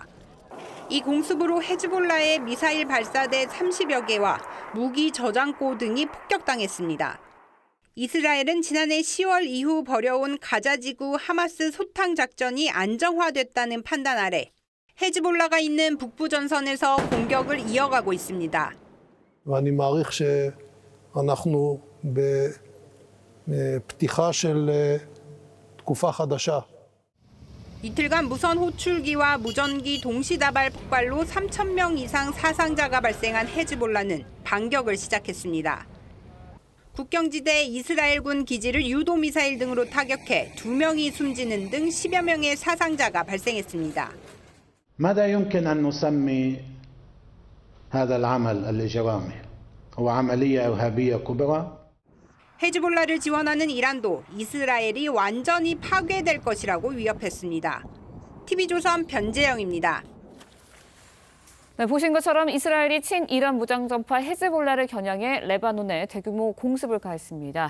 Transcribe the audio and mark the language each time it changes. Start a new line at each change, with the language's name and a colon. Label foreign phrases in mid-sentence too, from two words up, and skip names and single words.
Korean: 이 공습으로 헤즈볼라의 미사일 발사대 30여 개와 무기 저장고 등이 폭격당했습니다. 이스라엘은 지난해 10월 이후 벌여온 가자지구 하마스 소탕 작전이 안정화됐다는 판단 아래 헤즈볼라가 있는 북부 전선에서 공격을 이어가고 있습니다.
Hebrew: ואני מעריך שאנחנו בפתיחה של תקופה חדשה.
Korean: 이틀간 무선 호출기와 무전기 동시다발 폭발로 3,000명 이상 사상자가 발생한 헤즈볼라는 반격을 시작했습니다. 국경지대 이스라엘군 기지를 유도미사일 등으로 타격해 2명이 숨지는 등 10여 명의 사상자가 발생했습니다.
Arabic: ماذا يمكن أن نسمي هذا العمل الإجرامي؟ هو عملية إرهابية كبرى.
Korean: 헤즈볼라를 지원하는 이란도 이스라엘이 완전히 파괴될 것이라고 위협했습니다. TV조선 변재영입니다. 네, 보신 것처럼 이스라엘이 친이란 무장정파 헤즈볼라를 겨냥해 레바논에 대규모 공습을 가했습니다.